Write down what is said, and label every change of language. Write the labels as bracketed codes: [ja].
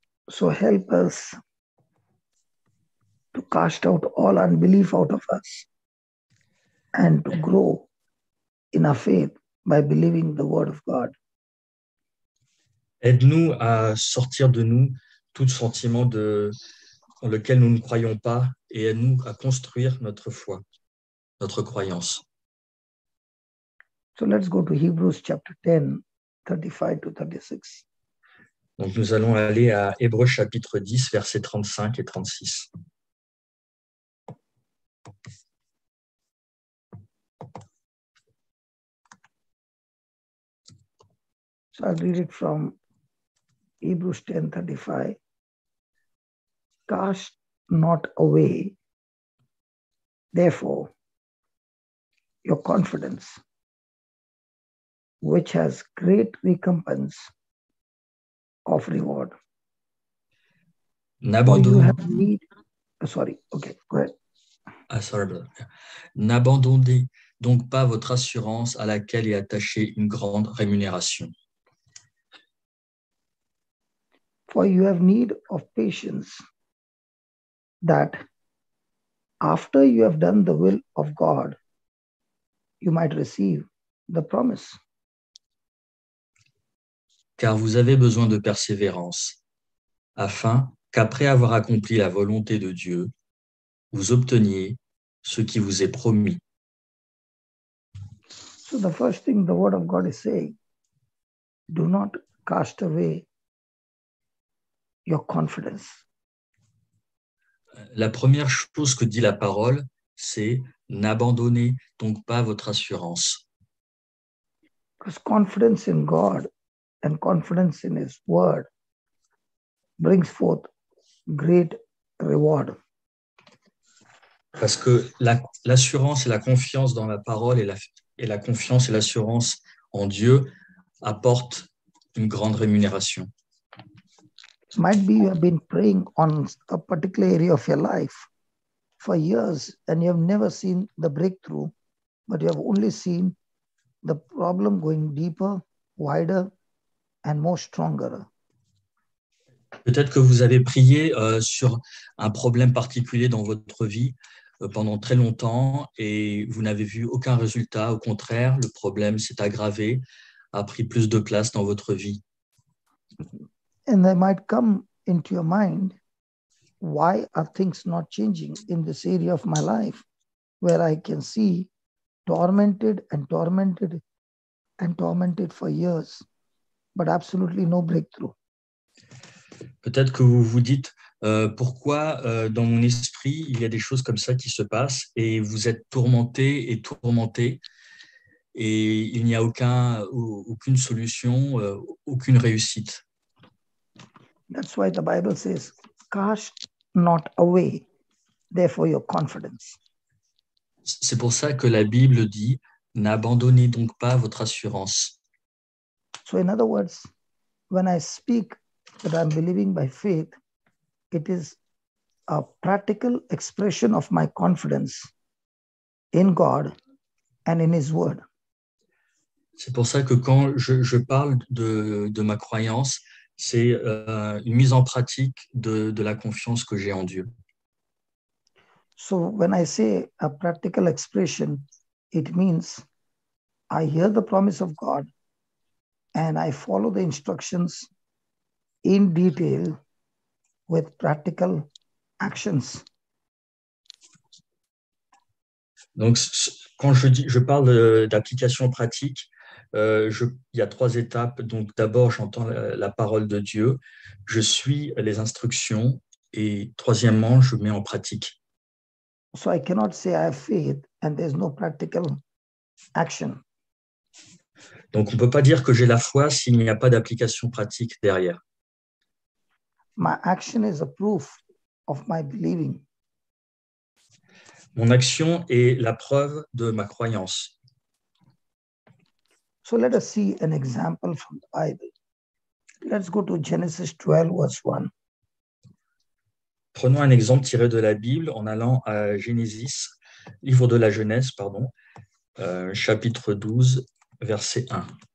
[en] So help us to cast out all unbelief out of us and to grow in our faith by believing the word of God. [fr] Aide-nous à sortir de nous tout sentiment dans lequel nous ne croyons pas et aide-nous à construire notre foi, notre croyance. [en] So let's go to Hebrews chapter 10, 35 to 36. [fr] Donc nous allons aller à Hébreux chapitre 10, versets 35 et 36. [en] So I'll read it from Hebrews 10:35. Cast not away, therefore, your confidence, which has great recompense of reward. For you have need. Sorry, okay, go ahead. Sorry, brother. [fr] N'abandonnez donc pas votre assurance à laquelle est attachée une grande rémunération. [en] For you have need of patience, that after you have done the will of God, you might receive the promise. [fr] Car vous avez besoin de persévérance, afin qu'après avoir accompli la volonté de Dieu, vous obteniez ce qui vous est promis. [en] So the first thing the word of God is saying, do not cast away your confidence. [fr] La première chose que dit la parole, c'est n'abandonnez donc pas votre assurance. [en] Because confidence in God and confidence in His word brings forth great reward. [fr] Parce que l'assurance et la confiance dans la parole et la confiance et l'assurance en Dieu apportent une grande rémunération. [en] Might be you have been praying on a particular area of your life for years and you have never seen the breakthrough, but you have only seen the problem going deeper, wider, and more stronger. [fr] Peut-être que vous avez prié sur un problème particulier dans votre vie pendant très longtemps et vous n'avez vu aucun résultat. Au contraire, le problème s'est aggravé, a pris plus de place dans votre vie. [en] And they might come into your mind, why are things not changing in this area of my life where I can see tormented and tormented and tormented for years, but absolutely no breakthrough. [fr] Peut-être que vous vous dites pourquoi dans mon esprit il y a des choses comme ça qui se passent et vous êtes tourmenté et tourmenté et il n'y a aucune solution, aucune réussite. [en] That's why the Bible says, cast not away, therefore, your confidence. [fr] C'est pour ça que la Bible dit n'abandonnez donc pas votre assurance. [en] So in other words, when I speak that I'm believing by faith, it is a practical expression of my confidence in God and in His Word. [fr] C'est pour ça que quand je parle de ma croyance, c'est une mise en pratique de la confiance que j'ai en Dieu. [en] So when I say a practical expression, it means I hear the promise of God and I follow the instructions in detail with practical actions. [fr] Donc, quand je parle d'application pratique, il y a 3 étapes. Donc, d'abord, j'entends la parole de Dieu, je suis les instructions et troisièmement, je mets en pratique. [en] So I cannot say I have faith and there's no practical action. [fr] Donc, on ne peut pas dire que j'ai la foi s'il n'y a pas d'application pratique derrière. [en] My action is a proof of my believing. [fr] Mon action est la preuve de ma croyance. [en] So let us see an example from the Bible. Let's go to Genesis 12, verse 1. [fr] Prenons un exemple tiré de la Bible en allant à Génésis, livre de la Genèse, pardon, chapitre 12, verset 1.